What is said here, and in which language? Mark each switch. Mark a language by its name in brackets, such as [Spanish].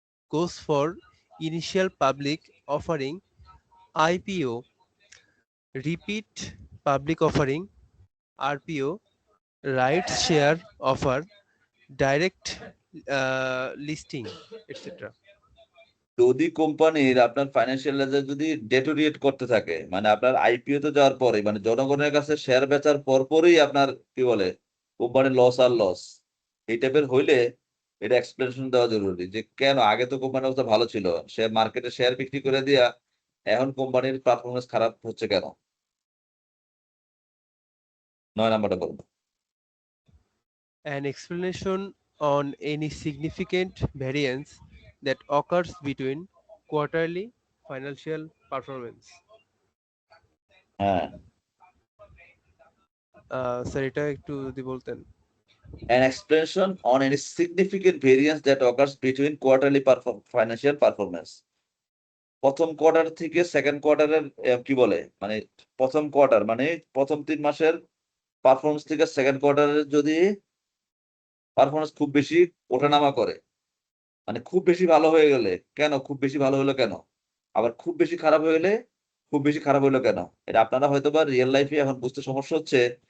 [English] goes for initial public offering, IPO, repeat public offering, RPO, rights share offer, direct listing, etc. [Bangla] যদি কোম্পানির আপনার financial result যদি deteriorate করতে থাকে, মানে আপনার আইপিও তে যাওয়ার পরে, মানে জনগণের কাছে শেয়ার বেচার পরপরই আপনার কি বলে কোম্পানির লস আর লস, এই টাইপের হইলে এটা এক্সপ্লেনেশন দেওয়া জরুরি যে কেন আগে তো কোম্পানির অবস্থা ভালো ছিল, সে মার্কেটে শেয়ার বিক্রি করে দিয়া এখন কোম্পানির পারফরমেন্স খারাপ হচ্ছে কেন। 9 নাম্বারটা বলুন। [English] An explanation on any significant variance that occurs between quarterly financial performance. [Bangla] হ্যাঁ। স্যার এটা একটু যদি বলতেন। [English] An explanation on any significant variance that occurs between quarterly financial performance. [Bangla] প্রথম কোয়ার্টার থেকে সেকেন্ড কোয়ার্টারের কি বলে, মানে প্রথম কোয়ার্টার মানে প্রথম 3 মাসের পারফরমেন্স থেকে সেকেন্ড কোয়ার্টারের যদি পারফরমেন্স খুব বেশি ওঠানামা করে, মানে খুব বেশি ভালো হয়ে গেলে কেন, খুব বেশি ভালো হলো কেন, আবার খুব বেশি খারাপ হয়ে গেলে খুব বেশি খারাপ হলো কেন, এটা আপনারা হয়তো বা রিয়েল লাইফে এখন বুঝতে সমস্যা হচ্ছে।